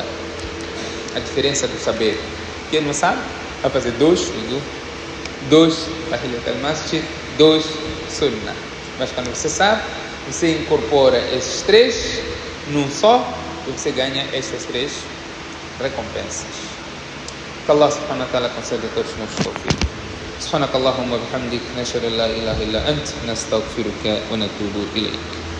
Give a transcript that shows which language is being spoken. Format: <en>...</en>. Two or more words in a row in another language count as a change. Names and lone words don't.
<pt>A diferença do saber. Quem não sabe, vai fazer 2 wudu, 2</pt> <ar>تحية المسجد,</ar> <pt>2 sunnah. Mas quando você sabe, você incorpora esses 3 num só e você ganha estas 3 recompensas. Que Allah</pt> <ar>سبحانه وتعالى</ar> <pt>conceda a todos nós tawfiq.</pt> <ar>سبحانك اللهم وبحمدك نشهد ان لا اله الا انت نستغفرك ونتوب اليك.</ar>